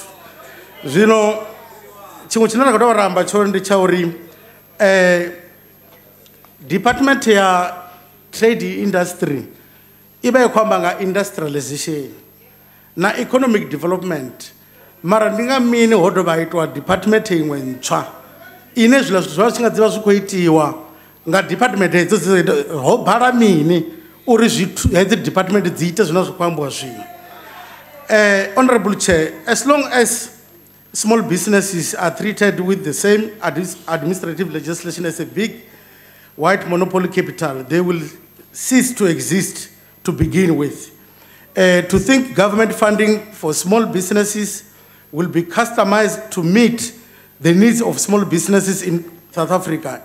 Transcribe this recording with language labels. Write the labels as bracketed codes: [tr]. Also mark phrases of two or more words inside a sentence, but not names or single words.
[ve] Zwino tshiṅwe tshine ra khou tou ra amba tshone ndi tsha uri department ya [en] trade industry [ve] i vha i khou amba nga industrialization na [en] economic development [ve] mara ndi nga mini ho dovha itwa department iṅwe ntswa ine zwiḽa zwithu zwa tshi nga dzivha zwi khou itiwa nga department hedzo ho bala mini uri zwithu hedzi department dzi ite zwine zwa khou ambiwa zwino. [en] Honourable Chair, as long as small businesses are treated with the same administrative legislation as a big white monopoly capital, they will cease to exist to begin with. To think government funding for small businesses will be customized to meet the needs of small businesses in South Africa.